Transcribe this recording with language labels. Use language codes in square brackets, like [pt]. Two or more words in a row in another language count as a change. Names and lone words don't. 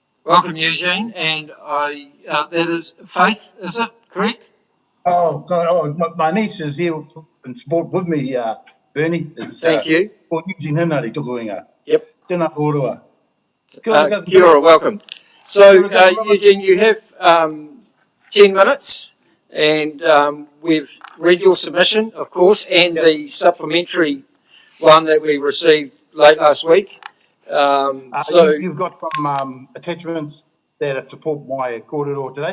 [en] Welcome, Eugene, and that is Faith, is it correct? My niece is here in support with me, Bernie. Thank you. [mi] Eugene Hinari tuku inga. [en] Yep. [mi] Tēnā kōrua. Kia ora, [en] welcome. So, Eugene, you have 10 minutes, and we've read your submission, of course, and the supplementary one that we received late last week. You've got some attachments that support my kōrero today.